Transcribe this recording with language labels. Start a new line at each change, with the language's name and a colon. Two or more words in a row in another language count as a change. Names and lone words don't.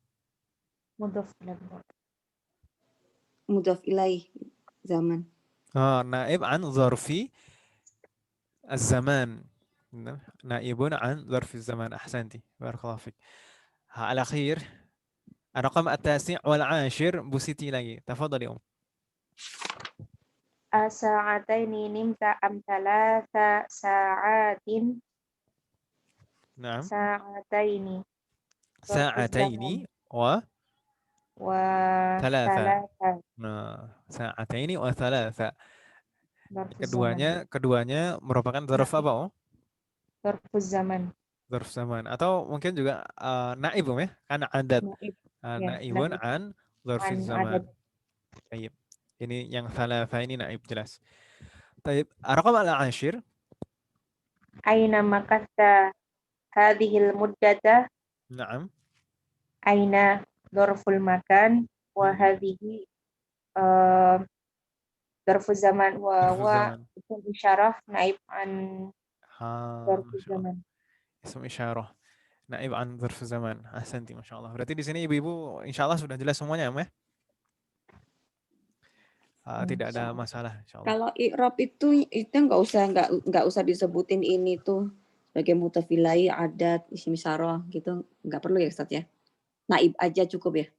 Arabic: مضاف إليه زمان. نائب عن ظرف الزمان. نائب عن ظرف الزمان. أحسنتِ. بارك الله فيك. الأخير الرقم التاسع والعاشر
Indonesian: Bu Siti lagi.
Arabic: Tafadhali أساعتين نمتِ أم ثلاث ساعات. Naam. Sa'ataini. ساعتين وثلاثة. ساعتين وثلاثة.
Indonesian: Keduanya merupakan dzarf apa
Arabic: ظرف الزمان. ظرف زمان
Indonesian: atau mungkin juga naib ya, karena adat.
Arabic: نائب عن ظرف الزمان. Baik.
Indonesian: Ini yang thalatha ini naib jelas. Baik,
Arabic: رقم العاشر. أين مكثت هذه المدة. Naam. أين ظرف المكان وهذه ظرف الزمان واسم إشارة نائب عن ظرف الزمان. اسم إشارة نائب عن ظرف زمان. أحسنتِ، ما شاء الله.
Indonesian: Berarti di sini ibu-ibu insyaallah sudah jelas semuanya ya? Tidak ada masalah insyaallah. Kalau i'rab itu nggak usah disebutin ini tuh sebagai
Arabic: مضاف إليه,
Indonesian: adat,
Arabic: اسم إشارة
Indonesian: gitu, nggak perlu ya Ustaz ya. Naib aja cukup ya.